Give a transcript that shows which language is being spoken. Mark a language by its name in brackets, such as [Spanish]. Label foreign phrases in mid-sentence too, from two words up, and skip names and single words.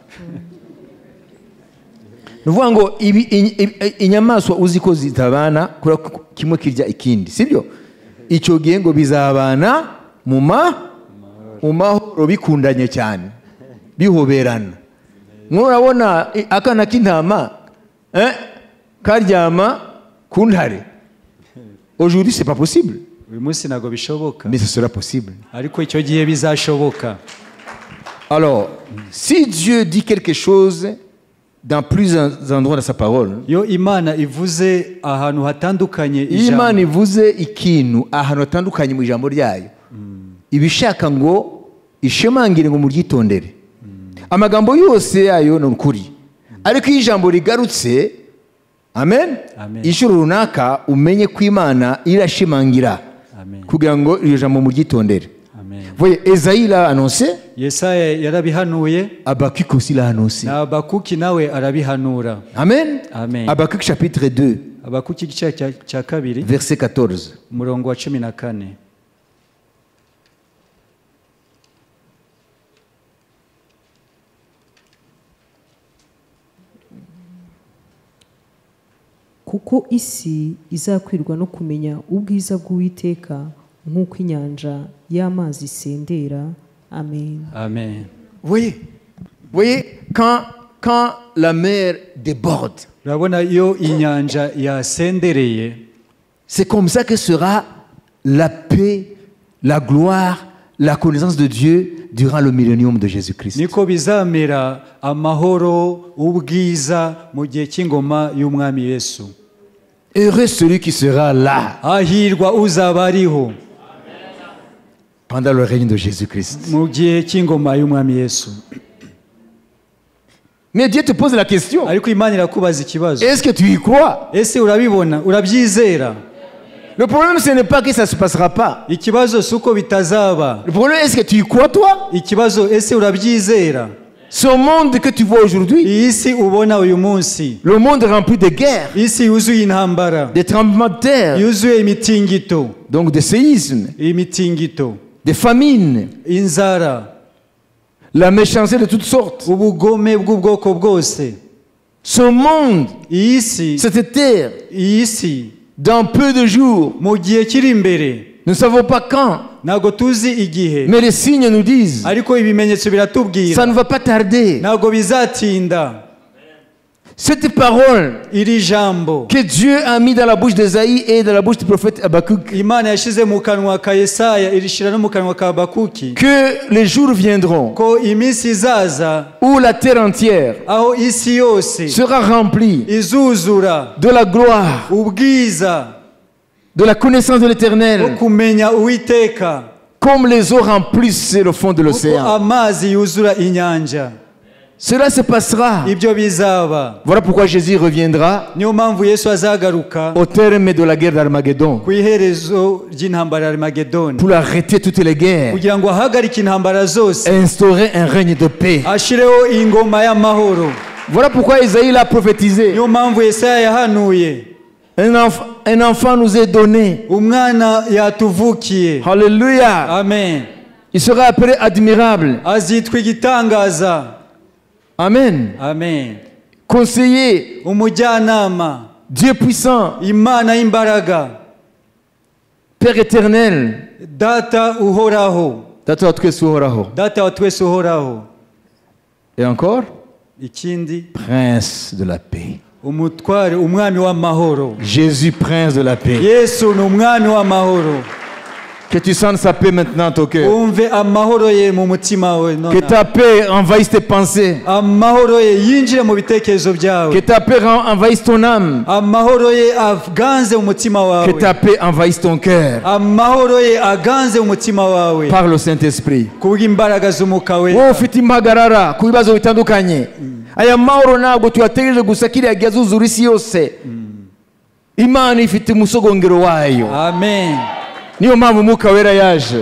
[Kinyarwanda] Ni ukuvuga ngo inyamaswa uzi ko zitabana kubera ko kimwe kirya ikindi, sibyo? Icyo gihe ngo bizabana mu mahoro bikundanye cyane, bihoberana. Murabona akana k'intama karyama ku ntare. [French] Aujourd'hui c'est pas possible. [Kinyarwanda] Uyu munsi ntago bishoboka. [French] Mais ce sera possible. [Kinyarwanda] Ariko icyo gihe bizashoboka. [French] Alors, si Dieu dit quelque chose, dans plusieurs endroits de sa parole, [Kinyarwanda] iyo imana ivuze ahantu hatandukanye iyo Imana ivuze ikintu ahantu hatandukanye mu ijambo ryayo, ibishaka ngo ishemangire ngo muryitondere. Amagambo yose yayo ni ukuri, ariko iyo ijambo rigarutse, amen, inshuro runaka umenye ko Imana irashimangira kugira ngo iryo jambo muryitondere. [French] Voyez, Esaïe l'a annoncé, [Kinyarwanda] Yesaya yarabihanuye, [French] Habakkuk aussi l'a annoncé. [Kinyarwanda] na Habakuki nawe arabihanura. Amen. Amen. [French] Habakkuk chapitre 2, [Kinyarwanda] Habakuki igice cya kabiri [French] verset 14. [Kinyarwanda] umurongo wa 14. kuko isi izakwirwa no kumenya ubwiza bw'Uwiteka nk'uko inyanja y'amazi isendera. Amen. Amen. [French] Voyez, quand la mer déborde, [Kinyarwanda] urabona iyo inyanja yasendereye, [French] c'est comme ça que sera la paix, la gloire, la connaissance de Dieu durant le millénium de Jésus-Christ. [Kinyarwanda] niko bizamera amahoro, ubwiza mu gihe cy'ingoma y'umwami Yesu. [French] Heureux celui qui sera là [Kinyarwanda] hahirwa uzaba ariho [French] pendant le règne de Jésus-Christ. [Kinyarwanda] mu gihe cy'ingoma y'umwami Yesu. [French] Mais Dieu te pose la question, [Kinyarwanda] ariko Imana irakubaza ikibazo, [French] est-ce que tu y crois? [Kinyarwanda] ese urabibona, urabyizera? [French] Le problème, ce n'est pas que ça ne se passera pas. [Kinyarwanda] ikibazo si uko bitazaba, [French] Le problème, est-ce que tu y crois, toi? [Kinyarwanda] ikibazo ese urabyizera? [French] Ce monde que tu vois aujourd'hui, [Kinyarwanda] iyi si ubona uyu munsi, [French] le monde rempli de guerres, [Kinyarwanda] isi yuzuye intambara, [French] des tremblements de terre, [Kinyarwanda] yuzuye imitingito, [French] donc des séismes, [Kinyarwanda] imitingito, [French] des famines, [Kinyarwanda] inzara, [French] la méchanceté de toutes sortes. [Kinyarwanda] ubugome bw'ubwoko bwose. [French] Ce monde, [Kinyarwanda] iyi si, [French] cette terre, [Kinyarwanda] iyi si [French] dans peu de jours, [Kinyarwanda] mu gihe kiri imbere, [French] nous ne savons pas quand, [Kinyarwanda] ntabwo tuzi igihe, [French] mais les signes nous disent, [Kinyarwanda] ariko ibimenyetso [French] ça [Kinyarwanda] biratubwira [French] ne va pas tarder. [Kinyarwanda] ntabwo bizatinda. [French] Cette parole [Kinyarwanda] iri jambo [French] que Dieu a mis dans la bouche d'Esaïe et dans la bouche du prophète Habakkuk, [Kinyarwanda] Imana yashize mu kanwa ka Yesaya, irishira no mu kanwa ka Habakuki, [French] que les jours viendront [Kinyarwanda] ko iminsi izaza [French] où la terre entière [Kinyarwanda] aho isi yose [French] sera remplie [Kinyarwanda] izuzura [French] de la gloire, [Kinyarwanda] ubwiza [French] de la connaissance de [Kinyarwanda] bwo [French] l'Éternel, [Kinyarwanda] kumenya Uwiteka, [French] comme les eaux remplissent le fond de [Kinyarwanda] uko [French] l'océan. [Kinyarwanda] amazi yuzura inyanja. [French] Cela se passera. [Kinyarwanda] Ibyo bizaba. [French] Voilà pourquoi Jésus reviendra [Kinyarwanda] niyo mpamvu Yesu azagaruka [French] au terme de la guerre d'Armageddon [Kinyarwanda] ku iherezo ry'intambara ya Armageddon, [French] pour arrêter toutes les guerres [Kinyarwanda] kugira ngo ahagarike intambara zose, [French] et instaurer un règne de paix. [Kinyarwanda] ashireho ingoma y'amahoro. [French] Voilà pourquoi Isaïe l'a prophétisé. [Kinyarwanda] niyo mpamvu Yesaya yahanuye, [French] Un enfant nous est donné. [Kinyarwanda] umwana yatuvukiye. [French] Alléluia. [Kinyarwanda] Amen. [French] Il sera appelé admirable. [Kinyarwanda] azitwa igitangaza. Amen. Amen. [French] Conseiller, [Kinyarwanda] umujyanama, [French] Dieu puissant, [Kinyarwanda] Imana y'imbaraga, [French] Père éternel, [Kinyarwanda] data uhoraho, Data wa twese uhoraho. data wa twese uhoraho. [French] Et encore, [Kinyarwanda] Ikindi, [French] Prince de la paix. [Kinyarwanda] umutware, umwami w'amahoro. [French] Jésus, Prince de la paix. [Kinyarwanda] Yesu ni umwami w'amahoro. [French] Que tu sentes sa paix maintenant dans ton cœur. [Kinyarwanda] umve amahoro ye mu mutima wawe [French] Que [Kinyarwanda] none. [French] ta paix envahisse tes pensées. [Kinyarwanda] amahoro ye yinjire mu bitekerezo [French] Que [Kinyarwanda] byawe. [French] ta paix envahisse ton âme. [Kinyarwanda] amahoro ye aganze mu mutima [French] Que [Kinyarwanda] wawe. [French] ta paix envahisse ton cœur. [Kinyarwanda] amahoro ye aganze mu mutima wawe [French] Par le Saint-Esprit. [Kinyarwanda] kubw'imbaraga z'umwuka we. Wowe ufite impagarara ku bibazo bitandukanye, aya mahoro ntabwo tuyategereje gusa kiriya gihe azuzura isi yose. Imana ifite umusogongero wayo. Amen. Niyo mpamvu umwuka wera yaje